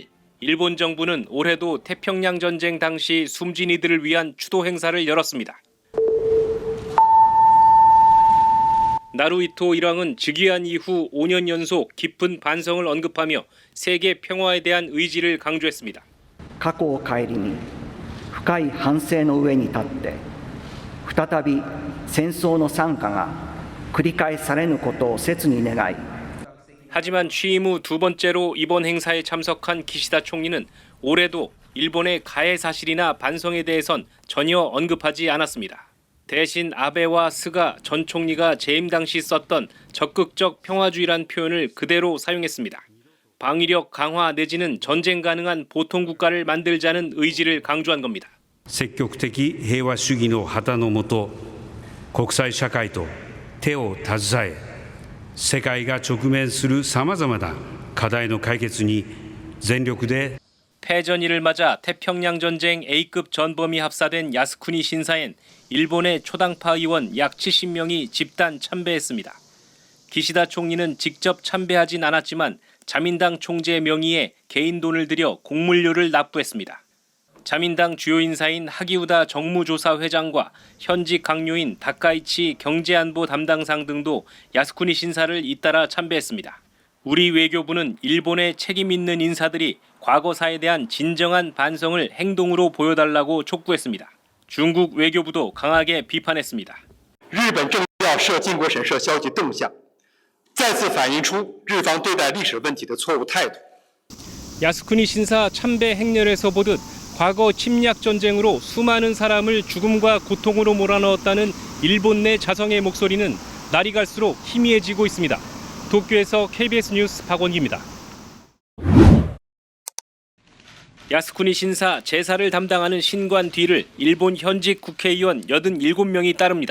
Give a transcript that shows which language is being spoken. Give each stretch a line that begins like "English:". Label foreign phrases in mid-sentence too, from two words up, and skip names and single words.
Korean: 일본 정부는 올해도 태평양 전쟁 당시 숨진 이들을 위한 추도 행사를 열었습니다. 나루히토 일왕은 즉위한 이후 5년 연속 깊은 반성을 언급하며 세계 평화에 대한 의지를 강조했습니다.
Japanese: 過去を顧み深い反省の上に立って再び戦争の惨禍が繰り返されぬことを切に願い
Korean: 하지만 취임 후 두 번째로 이번 행사에 참석한 기시다 총리는 올해도 일본의 가해 사실이나 반성에 대해선 전혀 언급하지 않았습니다. 대신 아베와 스가 전 총리가 재임 당시 썼던 적극적 평화주의란 표현을 그대로 사용했습니다. 방위력 강화 내지는 전쟁 가능한 보통 국가를 만들자는 의지를 강조한 겁니다.
Japanese: 積極的平和主義の旗の下、国際社会と手を携え、世界が直面するさまざまな課題の解決に全力で
Korean: 패전일을 맞아 태평양 전쟁 A급 전범이 합사된 야스쿠니 신사엔 일본의 초당파 의원 약 70명이 집단 참배했습니다. 기시다 총리는 직접 참배하진 않았지만 자민당 총재 명의의 개인 돈을 들여 공물료를 납부했습니다. 자민당 주요 인사인 하기우다 정무조사 회장과 현직 강요인 다카이치 경제안보 담당상 등도 야스쿠니 신사를 잇따라 참배했습니다. 우리 외교부는 일본의 책임 있는 인사들이 과거사에 대한 진정한 반성을 행동으로 보여달라고 촉구했습니다. 중국 외교부도 강하게 비판했습니다.
Chinese: 日本政要涉靖国神社消极动向，再次反映出日方对待历史问题的错误态度。
Korean: 야스쿠니 신사 참배 행렬에서 보듯 과거 침략 전쟁으로 수많은 사람을 죽음과 고통으로 몰아넣었다는 일본 내 자성의 목소리는 날이 갈수록 희미해지고 있습니다. 도쿄에서 KBS 뉴스 박원기입니다. 야스쿠니 신사 제사를 담당하는 신관 뒤를 일본 현직 국회의원 87명이 따릅니다.